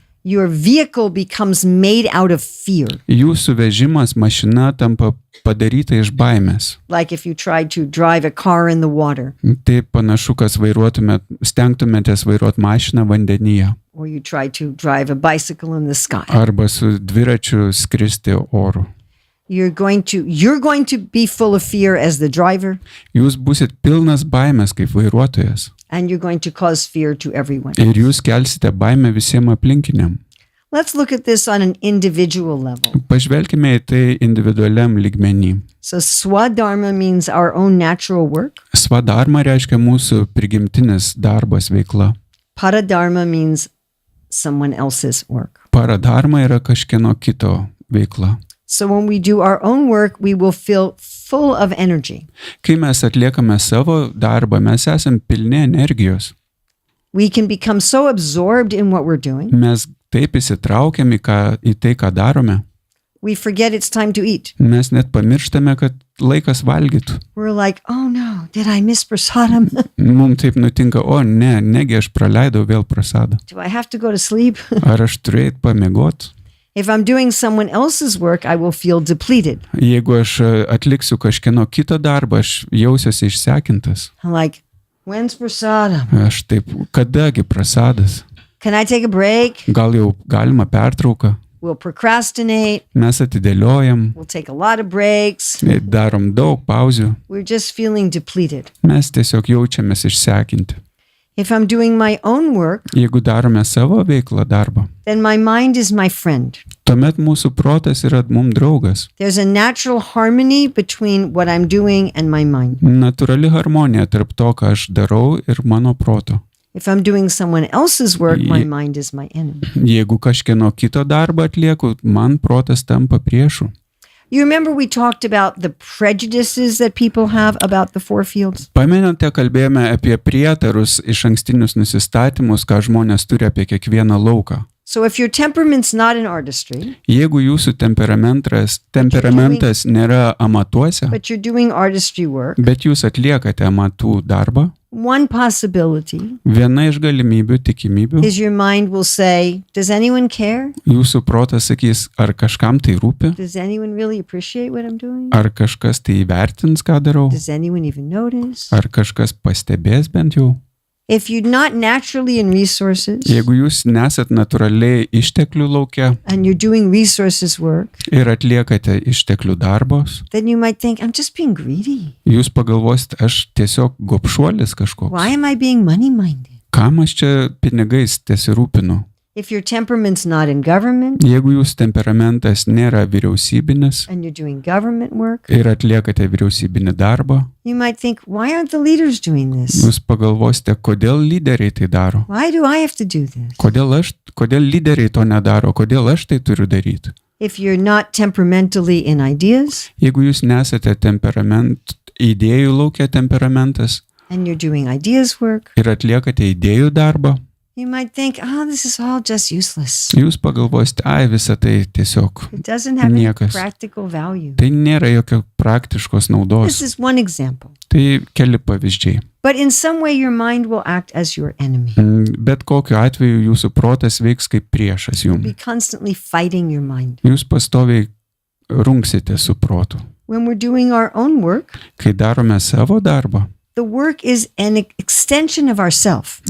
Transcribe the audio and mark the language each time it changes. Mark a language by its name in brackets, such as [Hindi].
[English] Your vehicle becomes made out of fear. [Lithuanian] Jūsų vežimas, mašina tampa padaryta iš baimės. [English] Like if you tried to drive a car in the water. [Lithuanian] Tai panašu, kas stengtumėtės vairuoti mašiną vandenyje. [English] Or you try to drive a bicycle in the sky. [Lithuanian] Arba su dviračiu skristi oru. [English] You're going to be full of fear as the driver. [Lithuanian] Jūs būsit pilnas baimės kaip vairuotojas. [English] And you're going to cause fear to everyone. [Lithuanian] Ir jūs kelsite baimę visiems aplinkiniam. [English] Let's look at this on an individual level. [Lithuanian] Pažvelkime į tai individualiam lygmenį. [English] So swadharma means our own natural work. [Lithuanian] Swadharma reiškia mūsų prigimtinis darbas, veikla. [English] Paradharma means someone else's work. [Lithuanian] Paradharma yra kažkieno kito veikla. [English] So when we do our own work, we will feel full of energy. [Lithuanian] Kai mes atliekame savo darbą, mes esam pilni energijos. [English] We can become so absorbed in what we're doing. [Lithuanian] Mes taip įsitraukiam į tai, ką darome. [English] We forget it's time to eat. [Lithuanian] Mes net pamirštame, kad laikas valgytų. [English] We're like, oh no, did I miss prasadam? [Lithuanian] Mums taip nutinka, o negi aš praleidau vėl prasadą. [English] Do I have to go to sleep? [Lithuanian] Ar aš turiu eit pamiegot? [English] If I'm doing someone else's work, I will feel depleted. [Lithuanian] Jeigu aš atliksiu kažkieno kito darbą, aš jausiuosi išsekintas. [English] I'm like, when's prasadam? [Lithuanian] Aš taip, kadagi prasadas? [English] Can I take a break? [Lithuanian] Gal jau galima pertrauką? [English] We'll procrastinate. [Lithuanian] Mes atidėliojam, [English] We'll take a lot of breaks. [Lithuanian] darom daug pauzių. [English] We're just feeling depleted. [Lithuanian] Mes tiesiog jaučiamės išsekinti. [English] If I'm doing my own work, [Lithuanian] Jeigu darome savo veiklą darbą, [English] then my mind is my friend. [Lithuanian] tuomet mūsų protas yra mums draugas. [English] There's a natural harmony between what I'm doing and my mind. [Lithuanian] Natūrali harmonija tarp to, ką aš darau ir mano proto. [English] If I'm doing someone else's work, my mind is my enemy. [Lithuanian] Jeigu kažkieno kito darbą atlieku, man protas tampa priešu. [English] You remember we talked about the prejudices that people have about the four fields? [Lithuanian] Pamenate, kalbėjome apie prietarus, iš ankstinius nusistatymus, ką žmonės turi apie kiekvieną lauką. [English] So if your temperament's not in artistry, [Lithuanian] Jeigu jūsų temperamentas nėra amatuose, [English] but you're doing artistry work, [Lithuanian] bet jūs atliekate amatų darbą, [English] one possibility [Lithuanian] viena iš galimybių, tikimybių, [English] is your mind will say, does anyone care? [Lithuanian] jūsų protas sakys, ar kažkam tai rūpi, [English] Does anyone really appreciate what I'm doing? [Lithuanian] ar kažkas tai įvertins, ką darau, [English] Does anyone even notice? [Lithuanian] ar kažkas pastebės bent jau. [English] If you're not naturally in resources [Lithuanian] Jeigu jūs nesat natūraliai išteklių lauke [English] and you're doing resources work, [Lithuanian] ir atliekate išteklių darbos, [English] then you might think, I'm just being greedy. [Lithuanian] jūs pagalvosite, aš tiesiog gopšuolis kažkoks. [English] Why am I being money-minded? [Lithuanian] Kam aš čia pinigais tesirūpinu? [English] If your temperament's not in government [Lithuanian] Jeigu jūsų temperamentas nėra vyriausybinis [English] and you're doing government work, [Lithuanian] ir atliekate vyriausybinį darbą, [English] you might think, why aren't the leaders doing this? [Lithuanian] jūs pagalvosite, kodėl lyderiai tai daro. [English] Why do I have to do this? [Lithuanian] Kodėl lyderiai to nedaro, kodėl aš tai turiu daryti. [English] If you're not temperamentally in ideas [Lithuanian] Jeigu jūs nesate idėjų laukia temperamentas [English] and you're doing ideas work, [Lithuanian] ir atliekate idėjų darbą, [English] you might think, this is all just useless. [Lithuanian] jūs pagalvosite, visa tai tiesiog [English] It doesn't have any [Lithuanian] Niekas. [English] practical value. [Lithuanian] tai nėra jokio praktiškos [English] This [Lithuanian] naudos. [English] is one example. [Lithuanian] Tai keli pavyzdžiai. [English] But in some way, your mind will act as your enemy. [Lithuanian] Bet kokiu atveju jūsų protas veiks kaip priešas [English] You'll [Lithuanian] jums. [English] be constantly fighting your mind. [Lithuanian] Jūs pastoviai rungsite su protu. [English] When we're doing our own work, [Lithuanian] Kai darome savo darbą, [English] the work is an extension of ourself.